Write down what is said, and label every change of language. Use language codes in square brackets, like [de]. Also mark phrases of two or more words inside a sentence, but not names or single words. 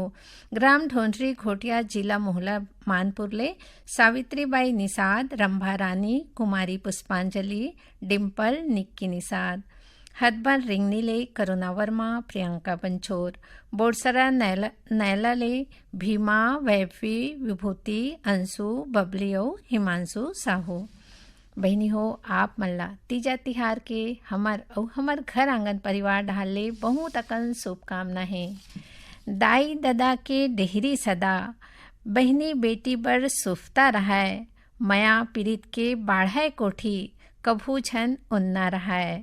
[hne] ग्राम ढोंढरी घोटिया जिला मोहला मानपुर ले सावित्रीबाई निषाद, रंभा रानी, कुमारी पुष्पांजलि, डिम्पल, निक्की निषाद। हदबल रिंगनी ले करुणा वर्मा, प्रियंका पंचोर। बोरसरा नैला ले भीमा, वैभवी, विभूति, अंशु, बबली और हिमांशु साहू। बहनी हो, आप मल्ला तीजा तिहार के हमर घर आंगन परिवार ढाले बहुत अकन शुभकामना है। दाई ददा के डेहरी सदा, बहनी बेटी बर सुफता रहाय। मया पीड़ित के बाढ़ाए कोठी, कभू छन उन्ना रहाय।